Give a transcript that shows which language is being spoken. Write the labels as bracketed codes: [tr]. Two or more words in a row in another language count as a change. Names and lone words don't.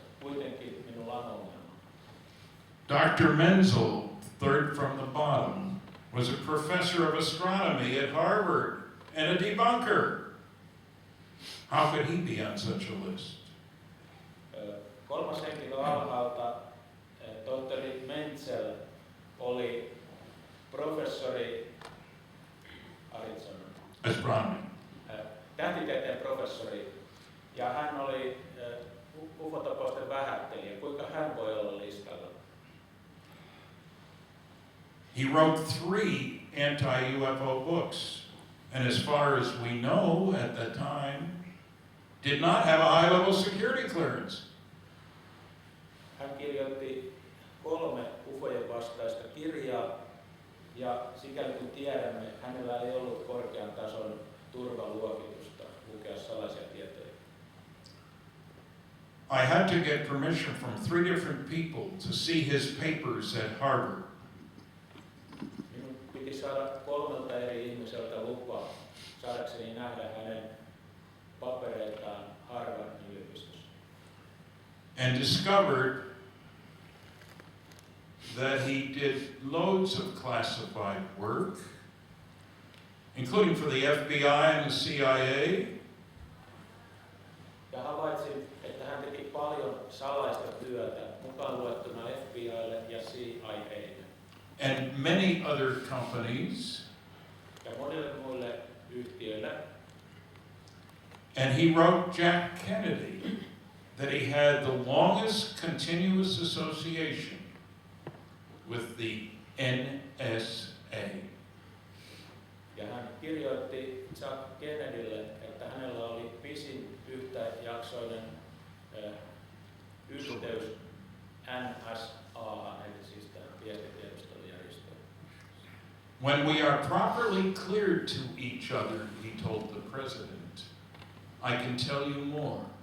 [fi] Kuitenkin minulla on ongelma. [en] Dr. Menzel, third from the bottom, was a professor of astronomy at Harvard and a debunker. How could he be on such a list? [fi] Kolmas henkilö alhaalta, tohtori Menzel, oli professori [en] Astronomy. [fi] tähtitieteen professori, ja hän oli ufotapausten vähättelijä. Kuinka hän voi olla listalla? [en] He wrote 3 anti-UFO books, and as far as we know at that time, did not have a high-level security clearance. [fi] Hän kirjoitti 3 ufojen vastaista kirjaa, ja sikäli kun tiedämme, hänellä ei ollut korkean tason turvaluokitusta lukea salaisia tietoja. [en] I had to get permission from 3 different people to see his papers at Harvard. [fi] Minun piti saada 3 eri ihmiseltä lupaa saadakseni nähdä hänen papereitaan Harvardin yliopistossa. [en] And discovered that he did loads of classified work, including for the FBI and the CIA. [fi] Ja havaitsin, että hän teki paljon salaista työtä, mukaan luettuna FBI:lle ja CIA:lle. [en] And many other companies. [fi] Ja monille muille yhtiöille. [en] And he wrote Jack Kennedy that he had the longest continuous association with the NSA. [fi] Ja hän kirjoitti Jack Kennedylle, että hänellä oli pisin yhtäjaksoinen yhteys NSA:han, eli siis tähän viestitiedustelujärjestöön. [en] When we are properly cleared to each other, he told the president, I can tell you more.